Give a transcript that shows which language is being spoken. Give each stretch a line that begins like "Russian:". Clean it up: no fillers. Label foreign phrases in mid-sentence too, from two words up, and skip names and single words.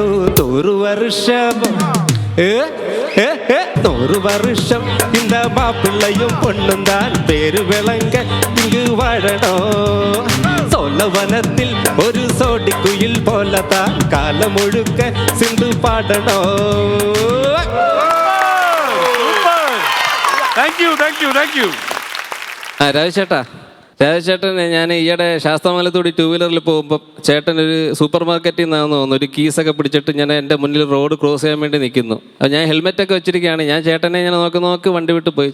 Tamil: 100 வருஷம் 100 வருஷம் இந்த மாப்பிள்ளையும் பொண்ணும் தான் பேரு விளங்க இங்கு வாழணும். சோழவனத்தில் ஒரு சோடி குயில் போலதான் காலம் முழுக்க சிந்து பாடணும்.
Malayalam: രാജേട്ടൻ ഞാൻ ഈയിടെ ശാസ്താമംഗലത്തൂടി 2 വീലറിൽ പോകുമ്പോൾ ചേട്ടൻ ഒരു
English: super market
Malayalam: നിന്നാന്ന് തോന്നുന്നു ഒരു കീസൊക്കെ പിടിച്ചിട്ട് ഞാൻ എൻ്റെ മുന്നിൽ
English: road cross
Malayalam: ചെയ്യാൻ വേണ്ടി നിൽക്കുന്നു. അപ്പോൾ ഞാൻ ഹെൽമെറ്റൊക്കെ വെച്ചിരിക്കുകയാണ്. ഞാൻ ചേട്ടനെ ഇങ്ങനെ നോക്ക് വണ്ടി വിട്ട് പോയി.